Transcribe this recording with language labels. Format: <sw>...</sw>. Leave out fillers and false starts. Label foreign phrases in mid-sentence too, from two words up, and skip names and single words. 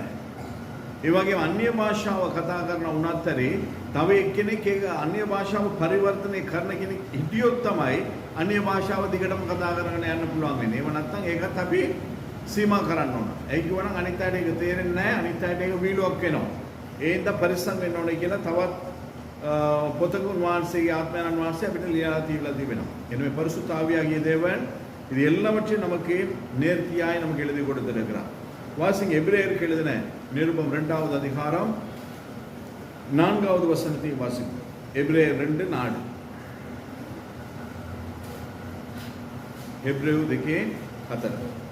<si>ඒ වගේම අන්‍ය භාෂාව කතා කරන උනත් ඇරේ තව එක්කෙනෙක් ඒක අන්‍ය භාෂාව පරිවර්තනය කරන කෙනෙක් හිටියොත් තමයි අන්‍ය භාෂාව දිගටම කතා කරගෙන යන්න පුළුවන් වෙන්නේ. ඒව නැත්නම් ඒකත් අපි සීමා කරන්න ඕන. ඒ කියවනම් අනිත් අයට ඒක තේරෙන්නේ නැහැ, අනිත් අයට ඒක වීලුවක් වෙනවා. ඒ හින්දා පරිස්සම් වෙන්න ඕනේ කියලා තවත් පොතක උන්වහන්සේගේ ආත්මයන් වහන්සේ අපිට ලියලා තිබෙනවා.</si> <ta>எனவே பரிசுத்த ஆவியாகிய தேவன் இது எல்லாவற்றையும் நமக்கு நேர்த்தியாய் நமக்கு எழுதி கொடுத்திருக்கிறார். வாசிங்க எபிரேயருக்கு எழுதின நிருபம் 2வது அதிகாரம் 4வது வசனத்தை வாசிப்போம். எபிரேயர் 2:4. எபிரேயு 2:4.</ta>